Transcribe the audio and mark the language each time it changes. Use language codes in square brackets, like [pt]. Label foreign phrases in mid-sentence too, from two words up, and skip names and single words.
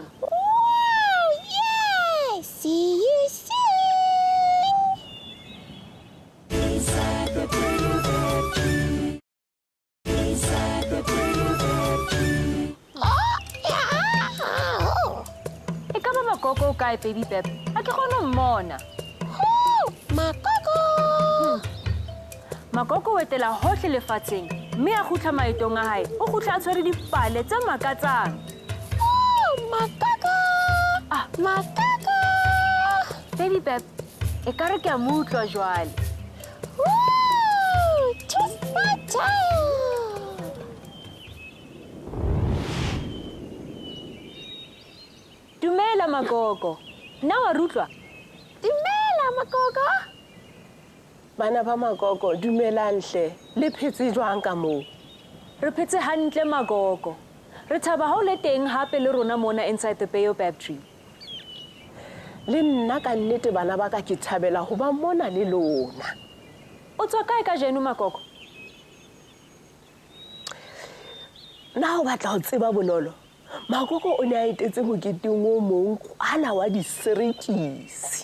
[en] Wow, yes. See you soon. Inside the Baobab tree. Inside the Baobab tree. Oh, yeah. [st] Eka ba Magogo kae, Baby Bap? A ke kgone ho mmona. Oh, Magogo. Magogo o etela hohle lefatsheng, mme a kgutla maetong a hae o kgutla a tshwere dipale tse makatsang. Oh, Magogo. Magogo. Baby Bap, e ka re ke a mo utlwa jwale. [en] Woo, twist my tail. [st] Dumela Magogo. Na wa rutlwa? Dumela, Magogo. Bana ba Magogo, dumelang hle. Le phetse jwang ka moo? Re phetse hantle Magogo. Re thaba ha o le teng hape le rona mona [en] inside the Baobab tree. [st] Le nna ka nnete bana ba ka ke thabela ho ba mona le lona. O tswa kae ka jeno Magogo? Na o batla ho tseba Bonolo? Magogo o ne a etetse moketeng o mong kwana wa diserekisi.